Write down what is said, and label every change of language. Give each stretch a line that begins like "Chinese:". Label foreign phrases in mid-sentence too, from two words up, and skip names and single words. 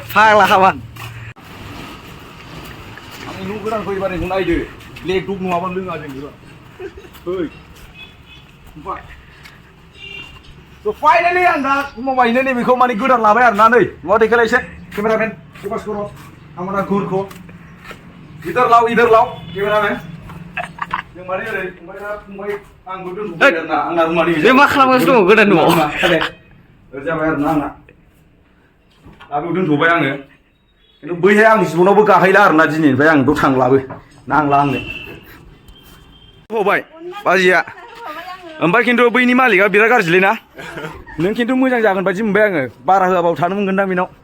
Bodo: फाग्ला खाबा आंनि न' गोदान फैबारनिखौ नायदो ब्लेक डग नङाबानो लोङा जों फै फाइनालि आं दा मबाइलनो नैबेखौ माने गोदान लाबाय आरो ना नै नुवा देखायलाय एसे केमेरामेन
Hindi: फोकस करो हमारा घूर को इधर लाओ कैमरामैन
Bodo: जों माने ओरै फंबाय दा फंबाय आंबो दोनथ'बाय आरो ना आंना रुमानि बे मा खालामगासिनो दङ गोदान न'आव जाबाय आरो ना आंना दा बेयाव दोनथ'बाय आङो खिन्थु बैहाय आंनि जिबनावबो गाहैला आरो ना दिनैनिफ्राय आं बेयाव थांलाबो नांला आंनो होबाय बाजिया ओमफ्राय खिन्थु बैनि मालिकआ बिराद गाज्रिलै ना नों खिन्थु मोजां जागोन बायदि मोनबाय आङो बारा होआबाबो थानो मोनगोनदां बेनाव